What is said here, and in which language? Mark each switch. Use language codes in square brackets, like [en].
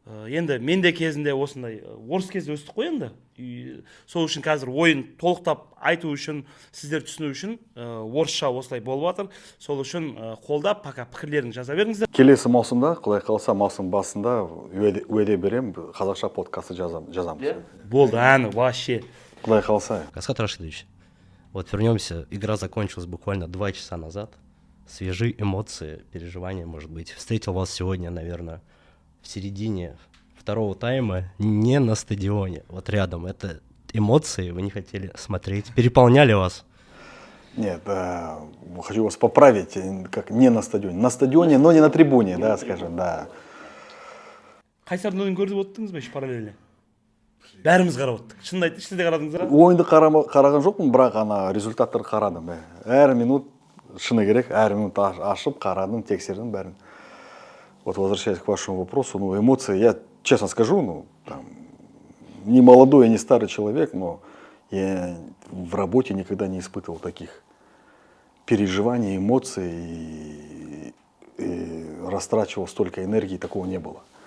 [kk] Енді мен де кезінде осындай орыс кезде өстік қой енді. Сол үшін қазір ойын толықтап айту үшін, сіздер түсіну үшін орысша осылай болып жатыр. Сол үшін қолдап, пока пікірлеріңізді жаза беріңіздер. Келесі маусымда, құдай қаласа, маусым басында уәде берем, қазақша подкасты жазамыз. Болды, вообще. Құдай қаласа. [ru] Асхат Рашидович, вот вернемся, игра закончилась буквально 2 часа назад. Свежие эмоции, переживания, может быть. Встретил вас сегодня, наверное, в середине 2-го тайма, не на стадионе, вот рядом. Это эмоции, вы не хотели смотреть, переполняли вас? Нет, хочу вас поправить, как не на стадионе, но не на трибуне, да, скажем, да. [kk] Қайсардың ойын көріп отырдыңыз ба, параллельно? Бәріміз қарап отырдық. Шынымды айтты, сіз де қарадыңыз ба? Ойынды қараған жоқпын, бірақ результаттарды қарадым. Әр минут, шыны керек, әр минут ашып, қарадым, тексердім бәрін. [ru] Вот возвращаясь к вашему вопросу, эмоции, я честно скажу, не молодой, не старый человек, но я в работе никогда не испытывал таких переживаний, эмоций и растрачивал столько энергии, такого не было.